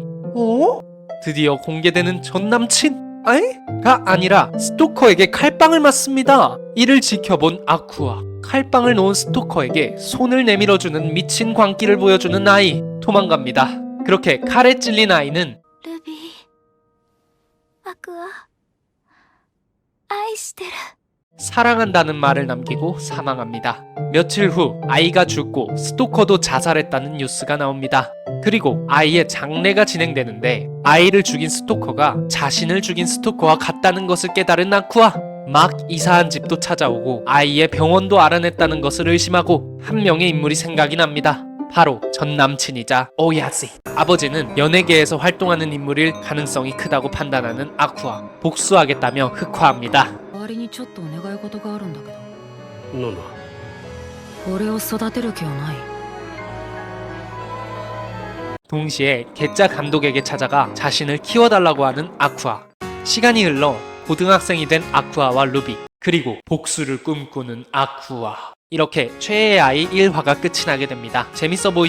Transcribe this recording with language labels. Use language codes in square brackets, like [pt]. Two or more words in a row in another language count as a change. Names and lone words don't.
[ko] 드디어 공개되는 전남친? 가 아니라 스토커에게 칼빵을 맞습니다. 이를 지켜본 아쿠아. 칼빵을 놓은 스토커에게 손을 내밀어주는 미친 광기를 보여주는 아이. 도망갑니다. 그렇게 칼에 찔린 아이는 [ja] ルビーアクア愛してる [ko] 사랑한다는 말을 남기고 사망합니다. 며칠 후 아이가 죽고 스토커도 자살했다는 뉴스가 나옵니다. 그리고 아이의 장례가 진행되는데 아이를 죽인 스토커가 자신을 죽인 스토커와 같다는 것을 깨달은 아쿠아. 막 이사한 집도 찾아오고 아이의 병원도 알아냈다는 것을 의심하고 한 명의 인물이 생각이 납니다. 바로 전 남친이자 오야지. 아버지는 연예계에서 활동하는 인물일 가능성이 크다고 판단하는 아쿠아. 복수하겠다며 흑화합니다. [ja] 代わりにちょっとお願い事があるんだけどなんだ。俺を育てる気はない [ko] 동시에 개짜 감독에게 찾아가 자신을 키워달라고 하는 아쿠아. 시간이 흘러 고등학생이 된 아쿠아와 루비, 그리고 복수를 꿈꾸는 아쿠아. 이렇게 최애의 아이 1화가 끝이 나게 됩니다.